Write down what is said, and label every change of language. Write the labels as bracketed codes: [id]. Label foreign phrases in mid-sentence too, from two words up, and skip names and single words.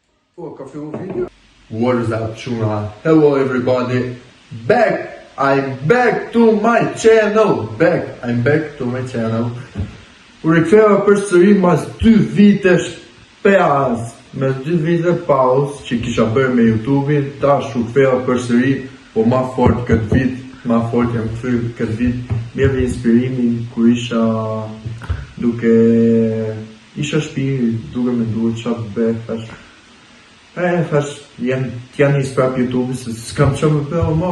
[en] What is up, Shuna? Hello everybody. I'm back to my channel. I'm back to my channel. [sq] U riktheva përsëri mas 2 vitesh pas. Mes 2 vite pauzë që kisha bërë me YouTube-in, tash u ktheva përsëri, po ma fort këtë vit, ma fort jam kthyer këtë vit. Mbjeve inspirimin kur isha shtëpi, duke menduar çfarë bëj, thash janë nis prap YouTube, se s'kam çfarë më bëj më.